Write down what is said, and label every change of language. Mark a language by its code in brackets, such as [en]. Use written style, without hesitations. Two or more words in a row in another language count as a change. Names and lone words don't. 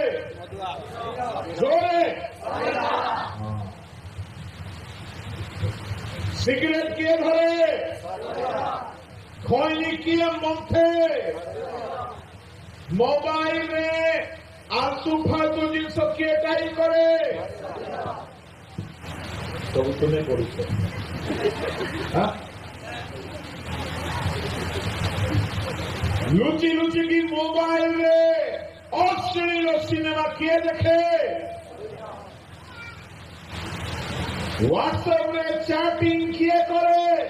[or] ଜୋରେ। ସିଗାରେଟ କିଏ ଧରେ? ଖଇନି କିଏ ମନ୍ଥେ? ମୋବାଇଲରେ ଆଲତୁ ଫାଲତୁ ଜିନିଷ କିଏ ଟାଇପ କରେ? ସବୁ ତୁମେ କରୁଛ। ଲୁଚି ଲୁଚି କି ମୋବାଇଲ ରେ ଅଶ୍ଳୀଳ ସିନେମା କିଏ ଦେଖେ? ହ୍ୱାଟସଆପ ରେ ଚାଟିଂ କିଏ କରେ?